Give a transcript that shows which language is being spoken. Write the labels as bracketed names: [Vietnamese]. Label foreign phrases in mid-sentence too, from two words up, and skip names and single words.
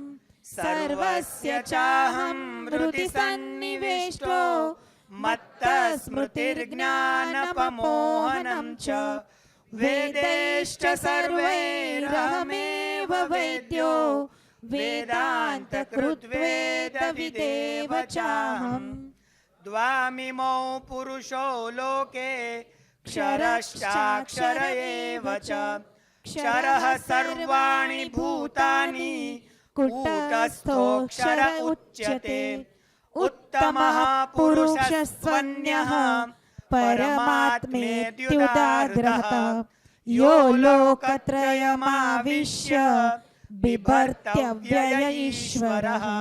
[Sanskrit] સર્વસ્ય ચાહં હૃદિ સન્નિવેષ્ટો મત્તસ્મૃતિર્જ્ઞાનપમોહनं ચ વેદેશ્ચ સર્વૈરહમેવ વેદ્યો વેદાन्तकृद्वेदविदेव चाहम् द्वामिमौ पुरुषो लोके क्षरश्चाक्षर एव च क्षरः सर्वाणि भूतानि कूटस्थोऽक्षर उच्यते उत्तमः पुरुषस्त्वन्यः परमात्मेत्युदाहृतः यो लोकत्रयमाविश्य बिभर्त्यव्यय ईश्वरः